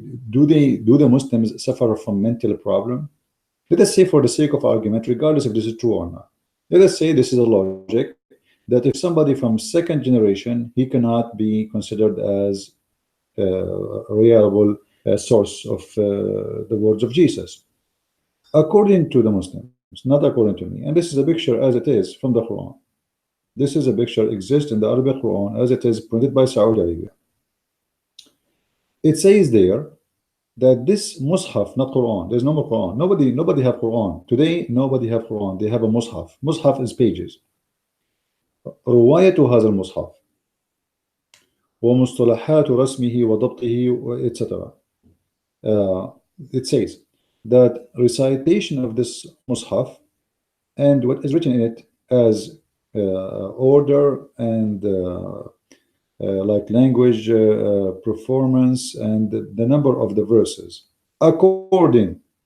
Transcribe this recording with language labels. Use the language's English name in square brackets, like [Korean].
[English] Do the Muslims suffer from mental problem? Let us say, for the sake of argument, regardless if this is true or not, let us say this is a logic that if somebody from second generation, he cannot be considered as a reliable source of the words of Jesus, according to the Muslims, not according to me. And this is a picture as it is from the Quran. This is a picture exists in the Arabic Quran as it is printed by Saudi Arabia. It says there that this Mus'haf, not Quran, there's no more Quran. Nobody have Quran. Today, nobody have Quran. They have a Mus'haf. Mus'haf is pages. [Arabic] رواية هذا المصحف ومصطلحات رسمه وضبطه etc. [English] It says that recitation of this Mus'haf and what is written in it as order and like language performance and the number of the verses according